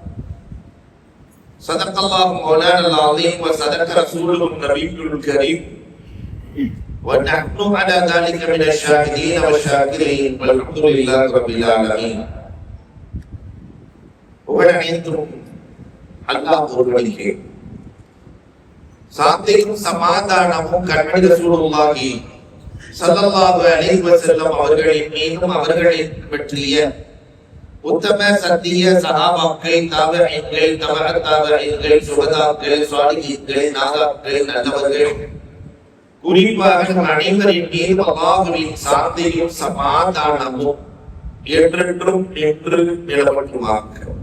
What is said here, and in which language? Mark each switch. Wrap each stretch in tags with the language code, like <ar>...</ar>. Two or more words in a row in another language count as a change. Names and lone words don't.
<ar>صدق الله مولانا العظيم وصدق رسوله النبي الكريم ونحن على ذلك من الشاهدين والشاكرين والحمد لله رب العالمين. وعنيتم الله</ar> <ta>ஒருவனுக்கே சாந்தியும் சமாதானமும் கண்மணி</ta> <ar>رسول الله صلى الله عليه وسلم</ar> <ta>அவர்களின் மீதும் அவர்களை பற்றிய உத்தம சத்திய சஹாபாக்கள் தாபிஈன்கள் தபஅ தாபிஈன்கள் சுஹதாக்கள் சாலிஹீன்கள் நாதாக்கள் நல்லவர்கள் குறிப்பாக அனைவரின் மீதும் அல்லாஹ்வின் சாந்தியும் சமாதானமும் என்றென்றும் நின்று நிலவட்டுமாக.</ta>